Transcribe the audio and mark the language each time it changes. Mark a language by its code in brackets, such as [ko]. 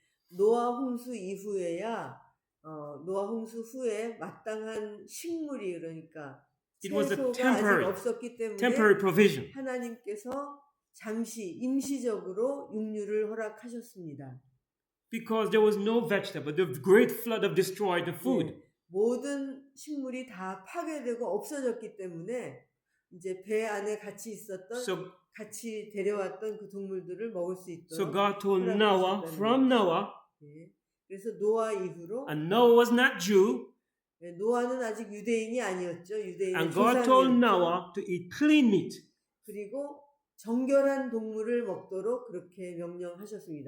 [ko] 노아 홍수 이후에야 노아 홍수 후에 마땅한 식물이 그러니까 [en] It was a [ko] 채소가 아직 없었기 때문에 [en] temporary provision. [ko] 하나님께서 잠시 임시적으로 육류를 허락하셨습니다. [en] Because there was no vegetable, the great flood have destroyed the food. [ko] 모든 식물이 다 파괴되고 없어졌기 때문에 이제 배 안에 같이 있었던 같이 데려왔던 그 동물들을 먹을 수 있도록. [en] So God told Noah, from Noah, [ko] 그래서 노아 이후로 [en] and Noah was not Jew, [ko] 노아는 아직 유대인이 아니었죠. 유대인의 [en] and God told [ko] 조상이었죠. [en] Noah to eat clean meat. [ko] 그리고 정결한 동물을 먹도록 그렇게 명령하셨습니다.